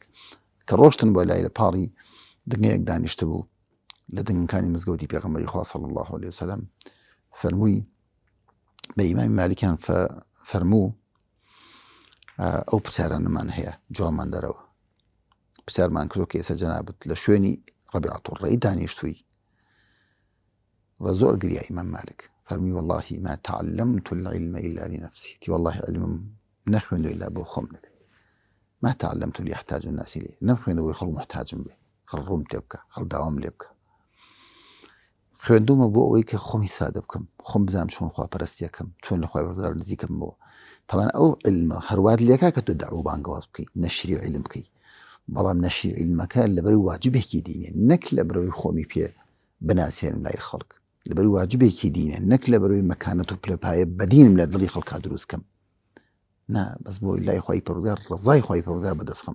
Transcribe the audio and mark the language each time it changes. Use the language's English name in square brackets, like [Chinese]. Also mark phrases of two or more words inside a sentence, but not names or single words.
[Central Kurdish] کە ڕۆشتن بۆ لای لە پاڵی دنگەیەک دانیشتە بوو لە دنگەکانی مزگەوتی پێغەمبەری خوا [Arabic] صلی الله علیه وسلم، [Central Kurdish] فەرمووی بە ئیمامی مالکیان فەرموو ئەو پرسیارانمان هەیە، جوابمان دەرەوە. پرسیارمان کردو کە ئێستا جەنابەت لە شوێنی ڕەبیعەت الڕەئی دانیشتووی؟ زۆر گریا ئیمام مالک، فەرمی [Arabic] والله ما تعلمت العلم إلا لنفسي، [Central Kurdish] تی والله علمم نەخوێندووە إلا بۆ خۆم نەبێ، [Arabic] ما تعلمت ليحتاج الناس إليه، [Central Kurdish] نەخوێندەوەی خەڵک محتاجم بێ، خەڵک ڕووم تێ بکە، خەڵک داوام لێ بکە، خوێندومە بۆ ئەوەی کە خۆمی سادە بکەم، خۆم بزانم چۆن خواپەرستیەکەم، چۆن لە خۆی پەروەردگار نزیکم بەوە. تەمان ئەو علمە هەروات لێکا کە تۆ دەعوە بانگەواز بکەی، نەشری علم بکەی، بەڵام نەشری علمەکە لەبەروی واجبێکی دینێ، نەک لەبەرەوەی خۆمی پێ بناسێنم لای خەڵک، لەبەروی واجبێکی دینێ، نەک لەبەرەوەی مەکانەت و پلەپایە بەدینم لە دڵی خەڵکا دروستکەم، نا بەس بۆی لای خۆی پەروەردگار ڕزای خۆی پەروەردگار بەدەستخەم.